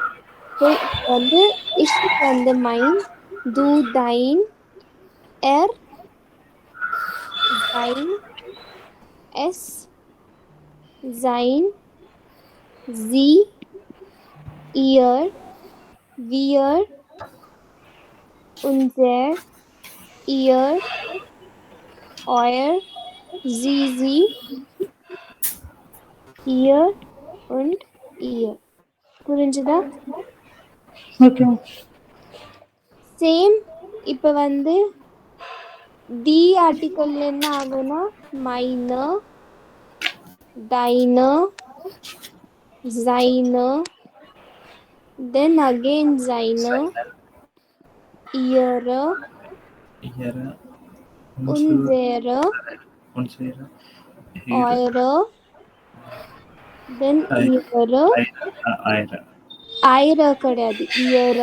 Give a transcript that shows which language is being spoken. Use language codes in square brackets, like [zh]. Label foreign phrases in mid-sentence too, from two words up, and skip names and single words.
[ta] ஸோ இப்போ வந்து இஷ்க்கு வந்து [de] mein, du, dein, er, sein, es, sein, sie, ihr, wir, unser, ihr, euer, sie, ihr und ihr. [ta] புரிஞ்சுதா? ஓகே. சேம் இப்போ வந்து [en] the article [ta] என்ன ஆகும்னா மைன, [de] deine, seine, [en] then again [de] seine, ihre, unsere, eure, தென் ihre, eure கிடையாது, ihre.